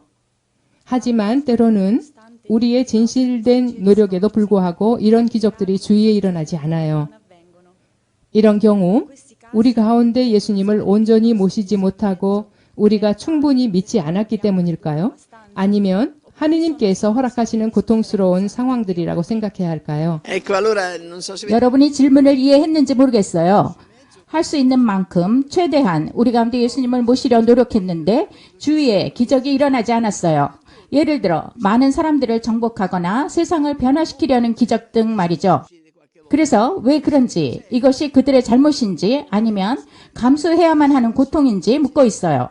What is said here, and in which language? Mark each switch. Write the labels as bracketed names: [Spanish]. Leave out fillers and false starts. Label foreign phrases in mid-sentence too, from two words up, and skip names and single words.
[Korean] 하지만 때로는 우리의 진실된 노력에도 불구하고 이런 기적들이 주위에 일어나지 않아요. 이런 경우 우리 가운데 예수님을 온전히 모시지 못하고 우리가 충분히 믿지 않았기 때문일까요? 아니면 하느님께서 허락하시는 고통스러운 상황들이라고 생각해야 할까요? [Italian] Ecco, allora non so se [Korean] 여러분이 질문을 이해했는지 모르겠어요. 할 수 있는 만큼 최대한 우리 가운데 예수님을 모시려 노력했는데 주위에 기적이 일어나지 않았어요. 예를 들어 많은 사람들을 정복하거나 세상을 변화시키려는 기적 등 말이죠. 그래서 왜 그런지, 이것이 그들의 잘못인지 아니면 감수해야만 하는 고통인지 묻고 있어요.